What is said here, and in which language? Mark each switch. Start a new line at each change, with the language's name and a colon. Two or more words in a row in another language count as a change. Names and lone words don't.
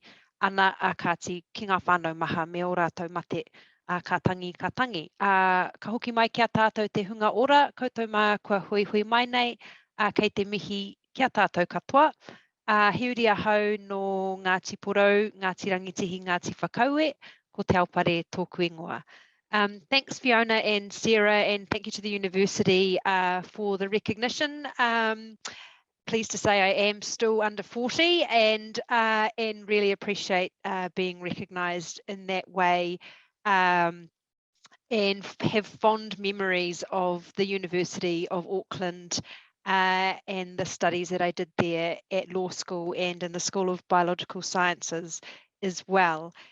Māori: Ana a kāti ki ngā whānau maha me o rātou mate ka tangi. Ka hoki mai kia tātou te hunga ora, koutou mā kua hui mai nei, kei te mihi kia tātou katoa. Hiuri a hau no Ngāti Porou, Ngāti Rangitihi, Ngāti Whakaue, ko Te Aopare tōku ingoa.
English: Thanks, Fiona and Sarah, and thank you to the university for the recognition. Pleased to say I am still under 40 and really appreciate being recognised in that way. And have fond memories of the University of Auckland and the studies that I did there at law school and in the School of Biological Sciences as well.